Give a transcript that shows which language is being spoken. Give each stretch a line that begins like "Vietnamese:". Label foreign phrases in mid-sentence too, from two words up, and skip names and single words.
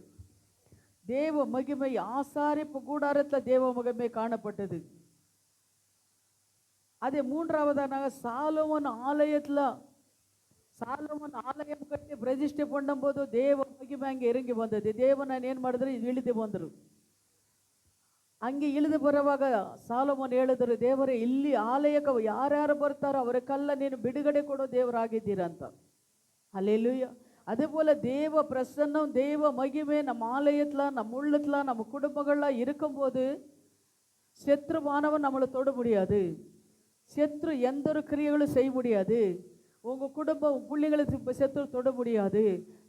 Tamil: தேவ மகிமை ஆசாரிப்பு கூடாரத்தில் தேவ மகிமை காணப்பட்டது. அதே 3வதாக சாலோமன் ஆலயம் கட்டி ಪ್ರತಿಷ್ಠೆ பண்ணும்போது தேவ மகிமை அங்கே இறங்கி வந்தது.
Kannada: தேவன் ಏನು ಮಾಡಿದ್ರು, ಇಳಿದು ಬಂದರು. ಹಂಗೆ ಇಳಿದು ಬರುವಾಗ ಸಾಲೋಮನ್ ಹೇಳಿದ್ರು, ದೇವರೇ ಇಲ್ಲಿ ಆಲಯಕ್ಕೆ ಯಾರ್ಯಾರು ಬರ್ತಾರೋ ಅವರಕ್ಕೆಲ್ಲ ನೀನು ಬಿಡುಗಡೆ ಕೊಡೋ ದೇವರಾಗಿದ್ದೀರಂತ.
Tamil: ஹல்லேலூயா. அதே போல தேவ பிரசன்னம், தேவ மகிமை நம்ம ஆலயத்துல, நம்ம உள்ளத்துல, நம்ம குடும்பங்கள்ல இருக்கும்போது சத்ருவானவன் நம்மளை தொட முடியாது. சத்ரு எந்த ஒரு கிரியைகளும் செய்ய முடியாது. உங்க குடும்பம் பிள்ளைகளுக்கு சத்ரு தொட முடியாது.